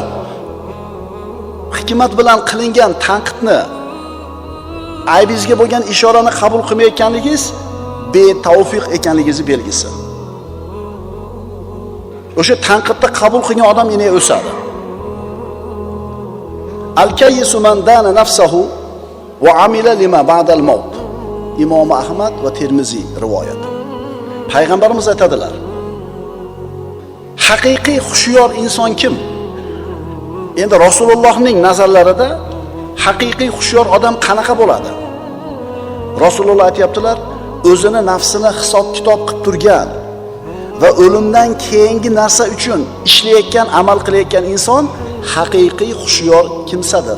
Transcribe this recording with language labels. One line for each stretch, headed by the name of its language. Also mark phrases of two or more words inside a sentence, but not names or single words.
Uzbek: Hikmat bilan qilingan tanqidni, aybingizga bo'lgan ishorani qabul qilmayotganligingiz betavfiq ekanligingizni belgisi. O'sha tanqidni qabul qilgan odam yana o'sadi.
Arabic: الكيس من دان نفسه وعمل لما بعد الموت.
Uzbek: Imom Ahmad va Termiziy rivoyat. Payg'ambarimiz aytadilar: haqiqiy xushyor inson kim? Endi Rasulullohning nazarlarida Haqiqiy hushyor odam qanaqa bo'ladi? Rasululloh aytayaptilar, o'zini nafsini hisob-kitob qilib turgan va o'limdan keyingi narsa uchun ishlayotgan, amal qilayotgan inson haqiqiy hushyor kimsadir.